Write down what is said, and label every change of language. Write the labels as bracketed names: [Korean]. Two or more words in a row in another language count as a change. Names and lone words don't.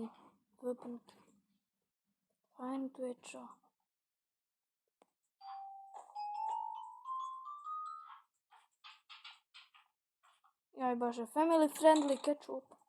[English] Weapon key. [Slovak] Fajn, tu je čo? Jaj bože, [English] family friendly ketchup.